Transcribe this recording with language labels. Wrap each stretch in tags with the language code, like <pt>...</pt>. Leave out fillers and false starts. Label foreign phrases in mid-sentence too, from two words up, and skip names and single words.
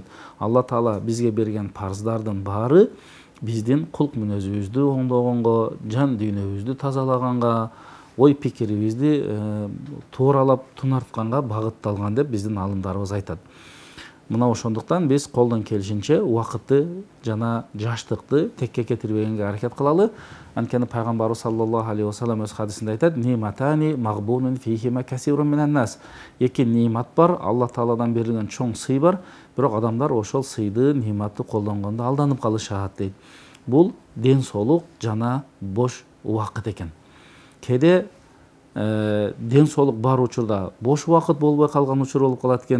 <ky>Алла таала бизге берген парздардын баары биздин кулк мүнөзүбүздү оңдогонго, жан дүйнөбүздү тазалаганга, ой пикирибизди тууралап тунартканга багытталган деп биздин алымдарыбыз айтат. Мына ошондуктан биз колдон келишинче убакытты жана жаштыкты текке кетирбегенге аракет кылалы. Анткени пайгамбарыбыз</ky> <ar>صلى الله عليه وسلم</ar> <ky>өз хадисинде айтат:</ky> <ar>"نعمتان مغبون فيهما كثير من الناس."</ar> <ky>Эки немат бар, Алла тааладан берилген чоң сый бар, бирок адамдар ошол сыйды, нематты колдонгондо алданып калышат дейт. Бул ден соолук жана бош убакыт экен. Кээде ден соолук бар учурда бош убакыт болбой калган учур болуп калат экен.</ky>